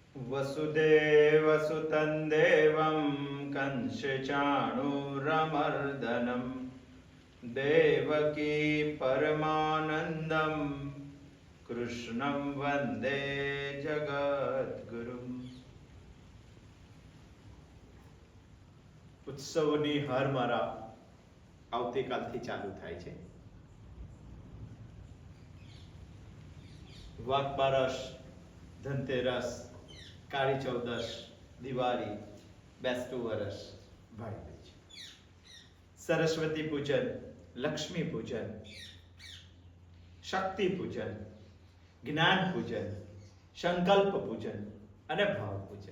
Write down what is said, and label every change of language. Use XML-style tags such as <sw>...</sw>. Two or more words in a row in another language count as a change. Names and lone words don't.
<sa>वसुदेवसुतं देवं कंसचाणूरमर्दनं देवकी परमानन्दं कृष्णं वन्दे जगद्गुरुम्।</sa> <gu>ઉત્સવની હારમાળા આવતીકાલથી ચાલુ થાય છે। વાઘ બારસ, ધનતેરસ, કાળી ચૌદસ, દિવાળી, બેસતું વરસ, ભાઈ બીજ, સરસ્વતી પૂજન, લક્ષ્મી પૂજન, શક્તિ પૂજન, જ્ઞાન પૂજન, સંકલ્પ પૂજન અને ભાવ પૂજન।</gu>